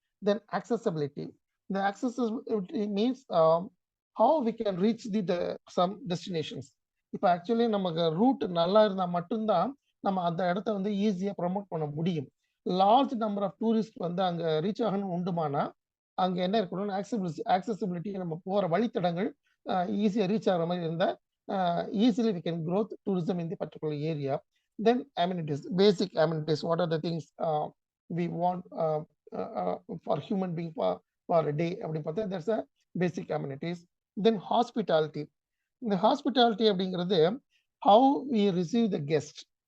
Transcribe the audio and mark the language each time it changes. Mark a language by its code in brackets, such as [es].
[en] Then accessibility. The accessibility means how we can reach some destinations. [ta] இப்போ actually நமக்கு root நல்லா இருந்தால் மட்டும்தான் நம்ம அந்த இடத்த வந்து ஈஸியாக ப்ரமோட் பண்ண முடியும். லார்ஜ் நம்பர் ஆஃப் டூரிஸ்ட் வந்து அங்கே ரீச் ஆகணும் உண்டுமானா அங்கே என்ன இருக்கணும்னு ஆக்சசிபிலிட்டி நம்ம போகிற வழித்தடங்கள் ஈஸியாக ரீச் ஆகிற மாதிரி இருந்தால் [en] easily we can grow tourism in the particular area. Then amenities, basic amenities, what are the things we want for human being for a day, that's a basic amenities. Then hospitality. The hospitality அப்படிங்கிறது how we receive the guest.